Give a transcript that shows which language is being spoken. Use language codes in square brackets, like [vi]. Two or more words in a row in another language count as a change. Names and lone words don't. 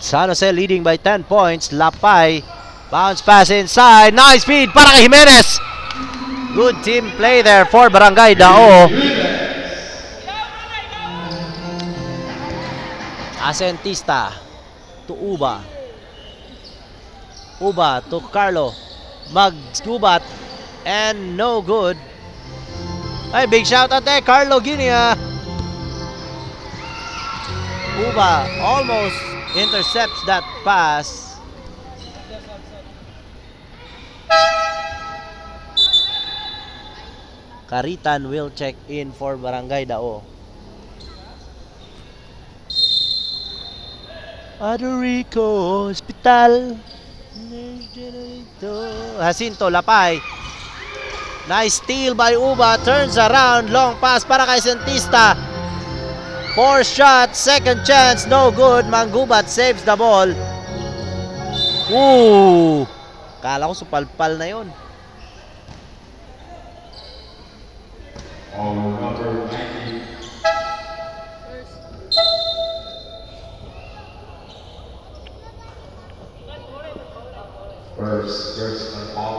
[en] San Jose leading by 10 points. Lapay. Bounce pass inside. Nice feed [tl] para kay [en] Jimenez. Good team play there for Barangay Dao. Asentista to Uba. Uba to Carlo. Mag-scubat. And no good. Ay, big shout out there, Carlo Guinea. Uba almost intercepts that pass. Karitan will check in for Barangay Dao. Adorico Hospital. Jacinto Lapay. Nice steal by Uba. Turns around. Long pass [tl] para kay [en] Sentista. 4 shots, second chance, no good. Manggubat saves the ball. [tl] Woo! Kala ko supalpal na yun. [en] Number 90. First personal foul.